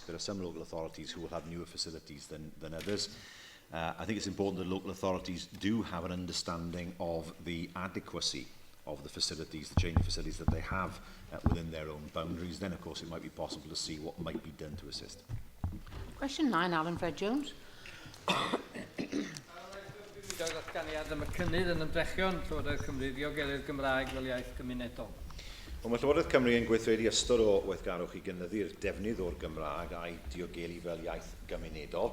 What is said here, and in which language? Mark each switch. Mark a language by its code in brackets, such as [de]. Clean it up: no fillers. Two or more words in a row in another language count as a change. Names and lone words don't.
[en] There are some local authorities who will have newer facilities than others. I think it's important that local authorities do have an understanding of the adequacy of the facilities, the changing facilities that they have within their own boundaries. Then, of course, it might be possible to see what might be done to assist. Question 9, Alan Fred Jones. [cy] Datganiad am y cynnydd yn ymdrechion Llywodraeth Cymru ddiogelu Gymraeg fel iaith gymunedol. Wel, mae Llywodraeth Cymru yn gweithredu ystod o weithgarwch i gynyddu'r defnydd o'r Gymraeg a'i diogelu fel iaith gymunedol.